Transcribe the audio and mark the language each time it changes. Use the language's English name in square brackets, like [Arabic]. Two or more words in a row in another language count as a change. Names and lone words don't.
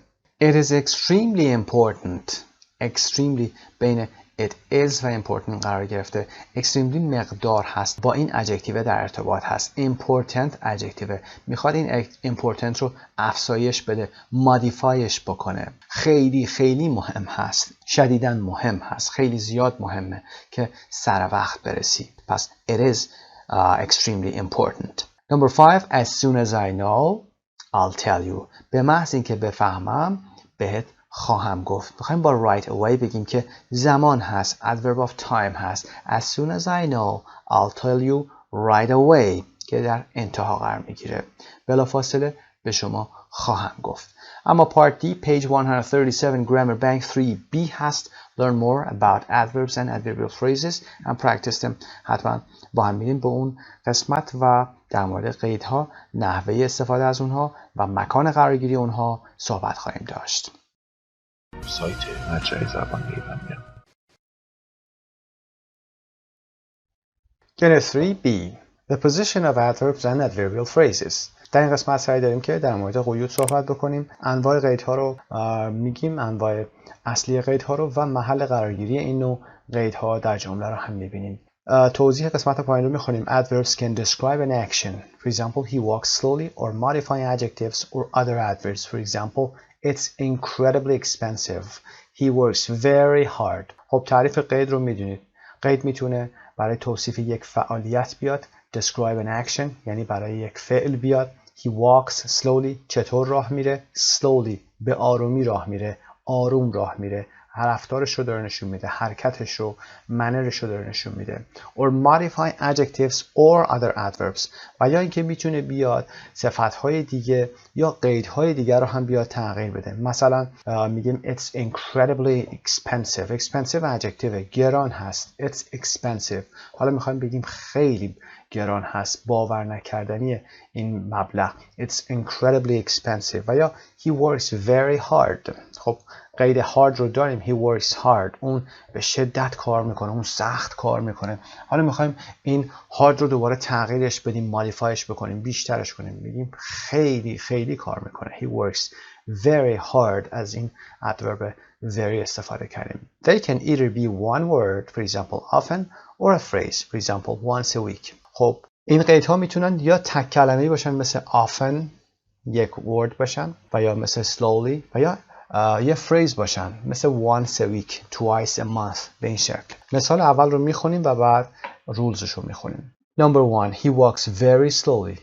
[English] It is extremely important. [Persian] extremely بین [English] it is [Persian] و important قرار گرفته. extremely مقدار هست، با این adjective در ارتباط هست. [English] important adjective [Persian] میخواد این important رو افزایش بده، modifyش بکنه. خیلی خیلی مهم هست، شدیداً مهم هست، خیلی زیاد مهمه که سر وقت برسی. پس [English] it is extremely important. Number 5. As soon as I know I'll tell you. [Persian] به محض اینکه بفهمم بهت خواهم گفت. میخوایم با [English] right away [Persian] بگیم که زمان هست، [English] adverb of time [Persian] هست. [English] As soon as I know I'll tell you right away [Persian] که در انتها قرار میگیره. بلافاصله به شما خواهم گفت. اما [English] part D page 137 grammar bank 3B [Persian] هست. [English] Learn more about adverbs and adverbial phrases and practice them. [Persian] حتما با هم میریم به اون قسمت و در مورد قیدها، نحوه استفاده از اونها و مکان قرارگیری اونها صحبت خواهیم داشت. سایت مجموعه زبان ایرانیان. [English] Unit 3B The position of adverbs and adverbial phrases. [Persian] در این قسمت سعی داریم که در مورد قیود صحبت بکنیم. انواع قیدها رو میگیم، انواع اصلی قیدها رو و محل قرارگیری این نوع قیدها در جمله رو هم میبینیم. توضیح قسمت پایین رو میخونیم. [English] Adverbs can describe an action. For example, he walks slowly, or modify adjectives or other adverbs. For example, it's incredibly expensive. He works very hard. [Persian] خب تعریف قید رو میدونید. قید میتونه برای توصیف یک فعالیت بیاد. [English] Describe an action [Persian] یعنی برای یک فعل بیاد. [English] He walks slowly [Persian] چطور راه میره؟ Slowly به آرومی راه میره، آروم راه میره. رفتارش رو داره نشون میده، حرکتش رو، منرش رو داره نشون میده. [English] Or modify adjectives or other adverbs. [Persian] و یا اینکه میتونه بیاد صفتهای دیگه یا قیدهای دیگه رو هم بیاد تغییر بده. مثلا میگیم [English] it's incredibly expensive. expensive adjective [Persian] گران هست. [English] It's expensive. [Persian] حالا میخوایم بگیم خیلی گران هست، باور نکردنی این مبلغ. [English] It's incredibly expensive. [Persian] و یا [English] he works very hard. [Persian] خب قید hard رو داریم. [English] He works hard. [Persian] اون به شدت کار میکنه، اون سخت کار میکنه. حالا میخوایم این hard رو دوباره تغییرش بدیم، مودیفایش بکنیم، بیشترش کنیم. میگیم خیلی خیلی کار میکنه. [English] He works very hard. [Persian] از این [English] adverb very [Persian] استفاده کردیم. [English] They can either be one word, for example often, or a phrase, for example once a week. [Persian] خب این قیدها میتونن یا تک کلمه‌ای باشن مثل often یک word باشن و یا مثل slowly و یا یه phrase باشن مثل [English] once a week, twice a month. [Persian] به این شکل. مثال اول رو میخونیم و بعد رولزش رو میخونیم. [English] Number 1. He walks very slowly.